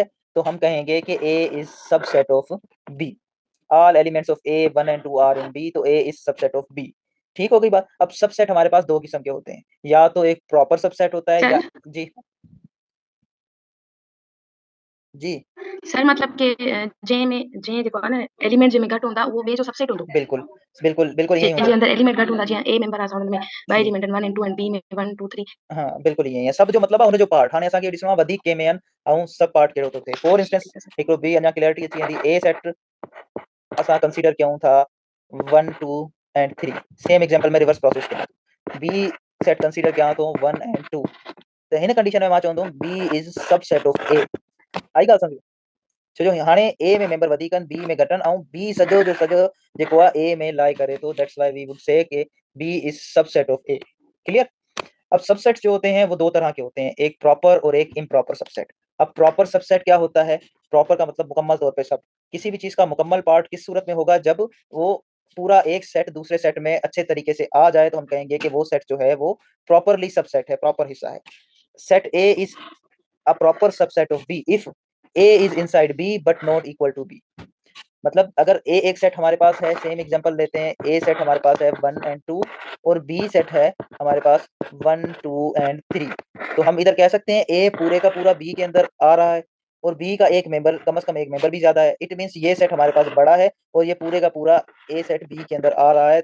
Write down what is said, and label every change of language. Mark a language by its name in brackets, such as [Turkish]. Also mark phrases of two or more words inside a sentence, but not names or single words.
[Urdu] تو ہم کہیں گے کہ [English] A is subset of B. All elements of A 1 and 2 are in B, तो A is subset of B. [Urdu] ٹھیک ہو گئی بات. اب سب سیٹ ہمارے پاس دو قسم کے ہوتے ہیں، یا تو ایک [English] proper subset [Urdu] ہوتا ہے یا سر جی جی [Sindhi] सर मतलब कि जे में जे जेको आहे न एलिमेंट जे में घटि हूंदा उहो ॿिए जो सबसेट हूंदो [Urdu] بالکل بالکل بالکل یہی [Sindhi] जंहिंजे हूंदो। अंदरि एलिमेंट घटि हूंदा जीअं ए मेंबर आहे साउंड में ॿ जी एलिमेंट आहिनि 1 ऐं 2 ऐं बी में 1 2 3 [Urdu] ہاں بالکل یہی ہے [Sindhi] सब जो मतलब आहे हुनजो पार्ट हाणे असांखे ॾिसणो आहे वधीक कंहिं में आहिनि ऐं सब पार्ट कहिड़ो थो थिए। [English] for instance [Sindhi] ठीकु आहे सर हिकिड़ो ॿी अञा क्लैरिटी अची वेंदी। ए सेट असां कंसीडर कयूं था 1 2 एंड 3, [English] same example [Sindhi] में [English] reverse process [Sindhi] कयूं। बी सेट कंसीडर कयां थो 1 एंड 2, त हिन कंडीशन में मां चवंदुमि [English] B is subset of A. [Sindhi] आई ॻाल्हि सम्झ? छो जो हाणे ए में मेंबर वधीक आहिनि बी में घटि आहिनि ऐं बी सॼो जो सॼो जेको आहे ए में लाई करे थो। [English] that's why we would say कि B is subset of A. Clear? [Urdu] اب سب سیٹ جو ہوتے ہیں وہ دو طرح کے ہوتے ہیں، ایک پراپر اور ایک [English] improper subset. [Urdu] اب [English] proper subset [Urdu] کیا ہوتا ہے؟ پراپر کا مطلب مکمل طور پہ سب. کسی بھی چیز کا مکمل پارٹ کس صورت میں ہوگا؟ جب وہ پورا ایک سیٹ دوسرے سیٹ میں اچھے طریقے سے آ جائے تو ہم کہیں گے کہ وہ سیٹ جو ہے وہ [English] properly subset [Urdu] ہے، پراپر حصہ ہے. [English] Set A is a proper subset of B if A is inside B but not equal to B. [Urdu] مطلب اگر اے ایک سیٹ ہمارے پاس ہے, [English] same example [Urdu] لیتے ہیں، اے سیٹ ہمارے پاس ہے 1 اینڈ 2 اور بی سیٹ ہے ہمارے پاس 1 2 اینڈ 3، تو ہم ادھر کہہ سکتے ہیں اے پورے کا پورا بی کے اندر آ رہا ہے اور بی کا ایک ممبر کم سے کم ایک ممبر بھی زیادہ ہے. [English] it means [Urdu] یہ سیٹ ہمارے پاس بڑا ہے اور یہ پورے کا پورا اے سیٹ بی کے اندر آ رہا ہے.